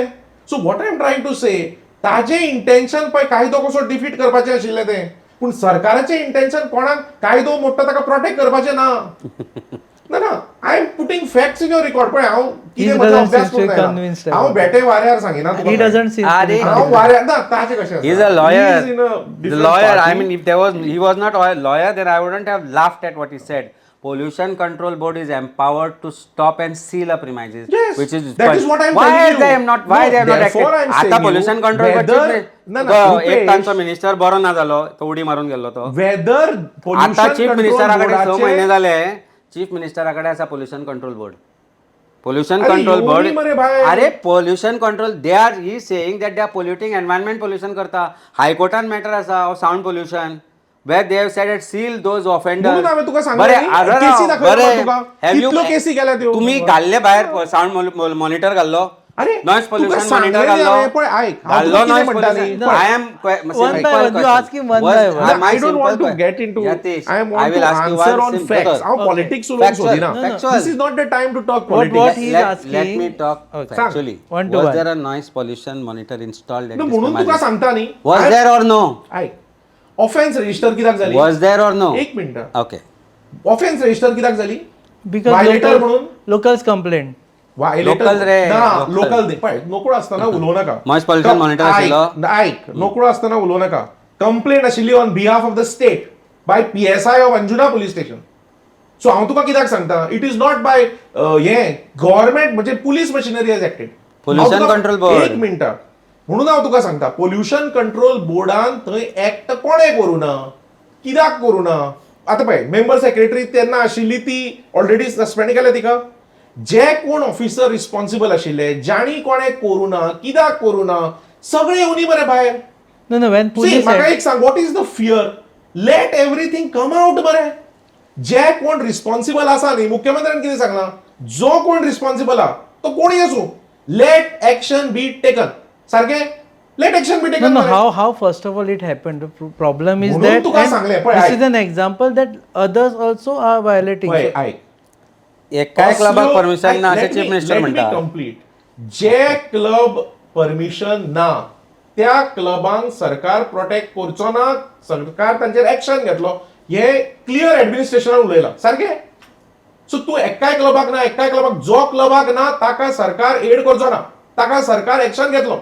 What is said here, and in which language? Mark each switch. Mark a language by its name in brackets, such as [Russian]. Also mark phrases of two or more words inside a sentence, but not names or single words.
[English] so what I am trying to say, [Konkani] ताजें इंटेन्शन पळय कायदो कसो डिफीट करपाचें आशिल्लें तें, पूण सरकाराचें इंटेन्शन कोणाक कायदो मोडटा ताका प्रोटेक्ट करपाचें ना. ना [English] I am putting facts in your record. [Konkani] पळय हांव कितें म्हजो अभ्यास करून हांव बेटे वाऱ्यार सांगिना [English] He doesn't seem to be [Konkani] हांव वाऱ्यार ना ताजें कशें. [English] He's a lawyer. The lawyer. I mean, if he was not a lawyer, then I wouldn't have laughed at what he said. Pollution Control Board is empowered to stop and seal up premises, Yes, which is that is what I am why telling you. they am not. Why No, they have not therefore I acted? am saying [Konkani] आता pollution [English] you, control whether- board Rupesh, [Konkani] एक तांचो मिनिस्टर बरो ना जालो, तो उडी मारून गेलो तो. [English] वेदर [Konkani] आता चीफ मिनिस्टराकडे 6 महिने [English] पोल्युशन [Konkani] झाले. चीफ मिनिस्टराकडे असा [English] pollution control board. पोल्युशन [Konkani] अरे [English] कंट्रोल बोर्ड. [Konkani] येवनी मरे बाहेर. [English] अरे pollution control they are he saying that they are polluting environment पोल्युशन करता. [Konkani] हायकोर्टान मॅटर आसा [English] sound pollution. Where they have said it seal those offenders. [Konkani] म्हणून हांवें तुका सांगलें बरे न्ही, आरे केसी दाखयल्या बरे तुका. [English] have you [Konkani] कितल्यो केसी केल्या त्यो? तुम्ही घाल्ले भायर [English] sound monitor [Konkani] घाल्लो. अरे [English] नॉइज [Konkani] तुका [English] पोल्युशन [Konkani] सांगलें [English] मॉनिटर [Konkani] न्ही घाल्लो. हांवें, पळय आयक हांव घाल्लो तुका कितें [English] नॉइज [Konkani] म्हणटा न्ही, [English] पोल्युशन. [Konkani] पळय. [English] I am One by one, you ask him one by one. I don't want to get into. I want to answer on facts. [Konkani] हांव पॉलिटिक्स उलोवंक सोदिना. [English] This is not the time to talk What politics. he is Let asking. me talk Okay. factually. One to Was one. there a noise pollution monitor installed at No, this [Konkani] म्हणून तुका [English] premises? [Konkani] सांगता न्ही. [English] Was there or no? [Konkani] आयक [English] offence register [Konkani] कित्याक जाली? [English] Was there or no? [Konkani] एक मिनिट. [English] Okay. offence register [Konkani] कित्याक जाली? [English] Because [Konkani] Violator म्हणून? [English] locals complaint. Local रे, local. [Konkani] लोकल न्ही. पळय नोकळो आसतना उलोव नाका. [English] Noise pollution monitor आशिल्लो? [Konkani] आयक नोकळो आसतना उलोव नाका. कंप्लेंट आशिल्ली [English] on behalf of the state by PSI of Anjuna police station. [Konkani] सो हांव तुका कित्याक सांगता, [English] it is not by he government म्हणजे police machinery has acted. Pollution control board. [Konkani] एक मिनिट. म्हणून हांव तुका सांगता, [English] pollution control [Konkani] बोर्डान थंय एक्ट कोणें करूना, कित्याक करूना. आतां पळय [English] member secretary [Konkani] तेन्ना आशिल्ली ती ऑलरेडी सस्पेंड केल्या तिका. जे कोण ऑफिसर रिस्पॉन्सिबल आशिल्ले, जाणी कोणें करूना, कित्याक करूना, सगळे येवनी बरे भायर. [English] No, no, when See, police [Konkani] म्हाका एक सांग, [English] what is the fear? let everything come out बरे. [Konkani] जे कोण रिस्पॉन्सिबल आसा न्ही, मुख्यमंत्र्यान कितें सांगला, जो कोण रिस्पॉन्सिबल आहा तो कोणी आसूं, [English] let action be taken. सारकें? let action be No, टेकन. no, how first of all it happened. The problem is [Konkani] म्हणून [English] that [Konkani] तुका [English] and [Konkani] सांगलें, पळय, [English] this [Konkani] आयक. [English] is an example that others also are violating. [Konkani] पळय आयक. एकाय क्लबाक परमिशन ना अशें [English] Let चीफ me- मिनिस्टर let me [Konkani] म्हणटा. [English] complete. [Konkani] जे क्लब परमिशन ना त्या क्लबांक सरकार प्रोटेक्ट करचो ना, सरकार तांचेर एक्शन घेतलो, हे क्लियर एडमिनिस्ट्रेशनान उलयला. सारकें? सो तूं एकाय क्लबाक जो क्लबाक ना ताका सरकार एड करचो ना, ताका सरकार एक्शन घेतलो.